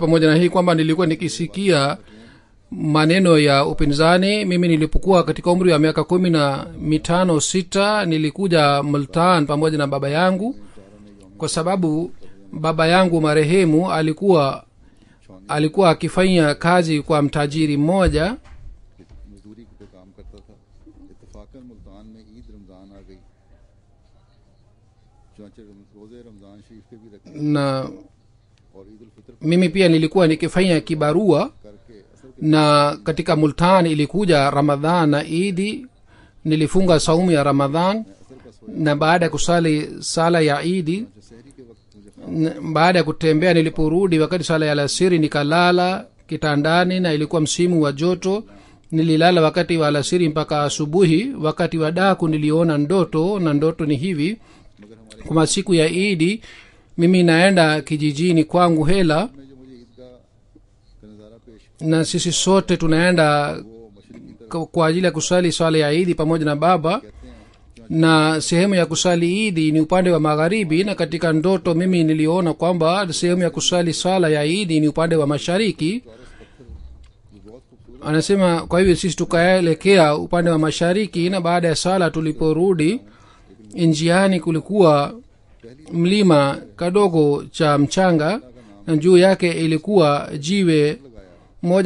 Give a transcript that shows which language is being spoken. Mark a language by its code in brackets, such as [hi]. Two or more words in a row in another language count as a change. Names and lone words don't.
[sw] Pamoja na hii kwamba nilikuwa nikisikia maneno ya upinzani. Mimi nilipokuwa katika umri wa miaka 15-6 nilikuja Multan pamoja na baba yangu, kwa sababu baba yangu marehemu alikuwa akifanya kazi kwa mtajiri mmoja. [ur] مزدوری پہ کام کرتا تھا. اتفاقاً ملتان میں عید رمضان آ گئی۔ چنانچہ روزے رمضان شریف کے بھی رکھے [sw] na [ur] اور عید الفطر [sw] mimi pia nilikuwa nikifanya kibarua, [ur] کر کے اصل [sw] na katika Multan ilikuja Ramadhan na Idi. Nilifunga saumu ya Ramadhan, na baada ya kusali sala ya Idi, [ur] سحری کے وقت مجھے [sw] baada ya kutembea, niliporudi wakati sala ya alasiri nikalala kitandani, na ilikuwa msimu wa joto. Nililala wakati wa alasiri mpaka asubuhi. Wakati wa daku niliona ndoto, na ndoto ni hivi: kwa siku ya Idi mimi naenda kijijini kwangu Hela, [ur] میں جو مجھے عیدگاہ کا نظارہ پیش [sw] na sisi sote tunaenda [ur] وہ مشرقی طرف [sw] kwa ajili ya kusali swala ya Idi pamoja na baba, na sehemu ya kusali Idi ni upande wa magharibi, na katika ndoto mimi niliona kwamba sehemu ya kusali swala ya Idi ni upande wa mashariki. Anasema kwa hivyo sisi tukaelekea upande wa mashariki, na baada ya sala tuliporudi njiani kulikuwa mlima kadogo cha mchanga, na juu yake ilikuwa jiwe moja.